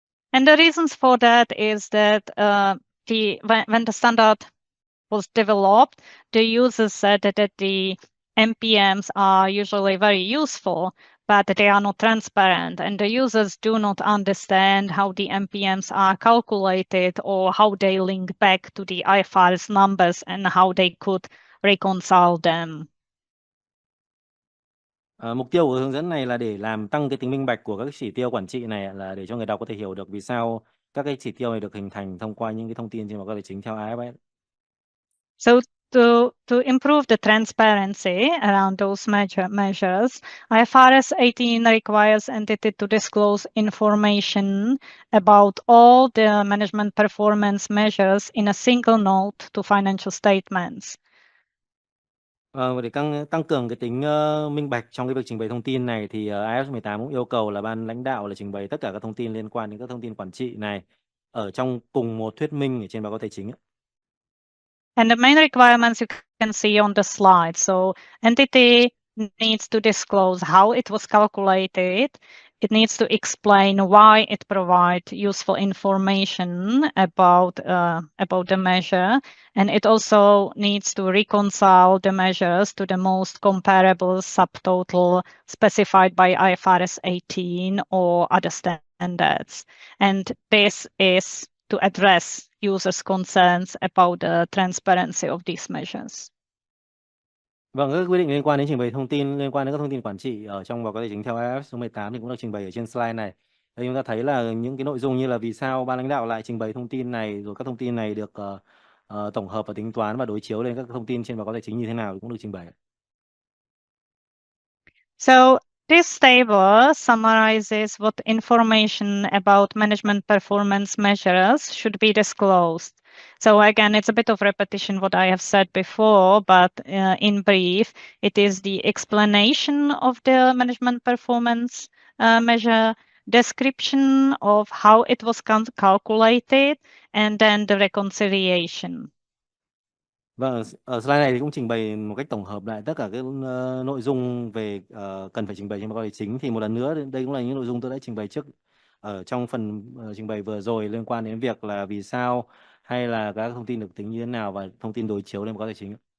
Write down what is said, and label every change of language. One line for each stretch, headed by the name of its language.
English: And the reasons for that is that when the standard was developed, the users said that the MPMs are usually very useful, but they are not transparent, and the users do not understand how the MPMs are calculated or how they link back to the IFRS numbers and how they could reconcile them.
Vietnamese: Mục tiêu của hướng dẫn này là để làm tăng cái tính minh bạch của các chỉ tiêu quản trị này, là để cho người đọc có thể hiểu được vì sao các cái chỉ tiêu này được hình thành thông qua những cái thông tin trên báo cáo tài chính theo IFRS.
English: So to improve the transparency around those measures, IFRS 18 requires entity to disclose information about all the management performance measures in a single note to financial statements.
Vietnamese: Và để tăng cường cái tính minh bạch trong cái việc trình bày thông tin này, thì IFRS 18 cũng yêu cầu là ban lãnh đạo là trình bày tất cả các thông tin liên quan đến các thông tin quản trị này ở trong cùng một thuyết minh ở trên báo cáo tài chính.
English: And the main requirements you can see on the slide. So entity needs to disclose how it was calculated. It needs to explain why it provides useful information about the measure. And it also needs to reconcile the measures to the most comparable subtotal specified by IFRS 18 or other standards. And this is to address users' concerns about the transparency of these measures.
Vietnamese: Vâng, các quy định liên quan đến trình bày thông tin liên quan đến các thông tin quản trị ở trong báo cáo tài chính theo IFRS số 18 thì cũng được trình bày ở trên slide này. Đây chúng ta thấy là những cái nội dung như là vì sao ban lãnh đạo lại trình bày thông tin này, rồi các thông tin này được tổng hợp và tính toán và đối chiếu lên các thông tin trên báo cáo tài chính như thế nào thì cũng được trình bày.
English: So this table summarizes what information about management performance measures should be disclosed. So again, it's a bit of repetition what I have said before, but in brief, it is the explanation of the management performance measure, description of how it was calculated, and then the reconciliation.
Vietnamese: Vâng, ở slide này thì cũng trình bày một cách tổng hợp lại tất cả các nội dung về cần phải trình bày trên báo cáo tài chính. Thì một lần nữa, đây cũng là những nội dung tôi đã trình bày trước ở trong phần trình bày vừa rồi liên quan đến việc là vì sao hay là các thông tin được tính như thế nào và thông tin đối chiếu lên báo cáo tài chính.